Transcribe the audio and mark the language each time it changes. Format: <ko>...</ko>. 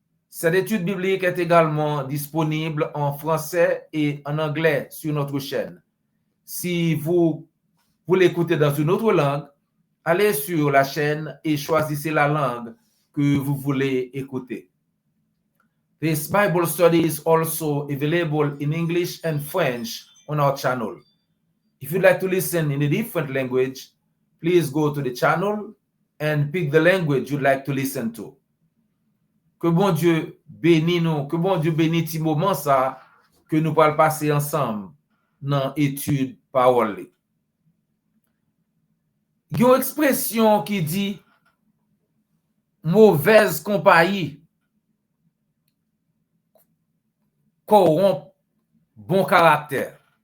<fr>Cette étude biblique est également disponible en français et en anglais sur notre chaîne. Si vous l'écoutez dans une autre langue, allez sur la chaîne et choisissez la langue que vous voulez écouter.</fr> <en>This Bible study is also available in English and French on our channel. If you'd like to listen in a different language, please go to the channel and pick the language you'd like to listen to.</en> <fr>Que bon Dieu bénisse nous, que bon Dieu bénisse ce moment ça que nous allons passer ensemble dans l'étude parole. Il y a une expression qui dit mauvaise compagnie corrompt bon caractère.</fr>